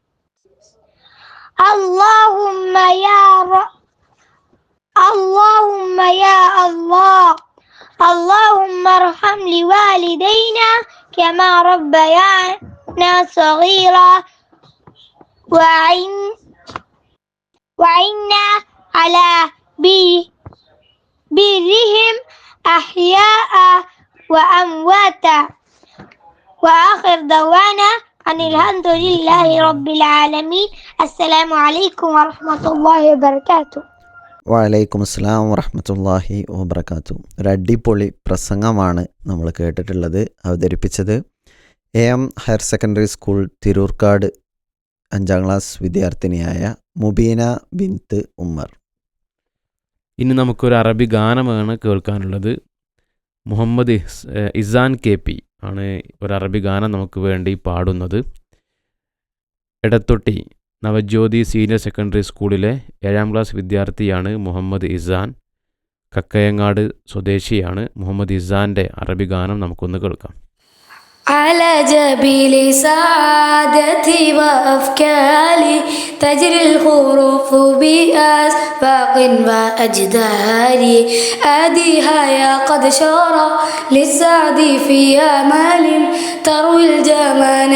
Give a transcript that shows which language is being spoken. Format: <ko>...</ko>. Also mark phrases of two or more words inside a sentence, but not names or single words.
<ar>اللهم يا الله اللهم ارحم لوالدينا كما ربيانا صغيرا وعنا على برهم أحياء وأمواتا. وآخر دعوانا أن الحمد لله رب العالمين. السلام عليكم ورحمة الله وبركاته.</ar> <ml>വലൈക്കും അസ്സലാം വറഹ്മത്തുള്ളാഹി വബറകാതുഹു. ഒരു അടിപൊളി പ്രസംഗമാണ് നമ്മൾ കേട്ടിട്ടുള്ളത്. അവതരിപ്പിച്ചത് AM ഹയർ സെക്കൻഡറി സ്കൂൾ തിരൂർക്കാട് 5ാം ക്ലാസ് വിദ്യാർത്ഥിനിയായ മുബീന ബിൻത്ത് ഉമ്മർ. ഇനി നമുക്കൊരു അറബി ഗാനമാണ് കേൾക്കാനുള്ളത്. മുഹമ്മദ് ഇസാൻ KP ആണ് ഒരു അറബി ഗാനം നമുക്ക് വേണ്ടി പാടുന്നത്. എടത്തൊട്ടി നവജ്യോതി സീനിയർ സെക്കൻഡറി സ്കൂളിലെ 7ാം ക്ലാസ് വിദ്യാർത്ഥിയാണ് മുഹമ്മദ് ഇസാൻ. കക്കയങ്ങാട് സ്വദേശിയാണ്. മുഹമ്മദ് ഇസാൻ്റെ അറബി ഗാനം നമുക്കൊന്ന് കേൾക്കാം.</ml> <ar>على جبل سعادتي وأفكاري تجري الحروف بأسفاق وأجداري أديها يا قد شرى للسعد في أمل تروي الجمال</ar>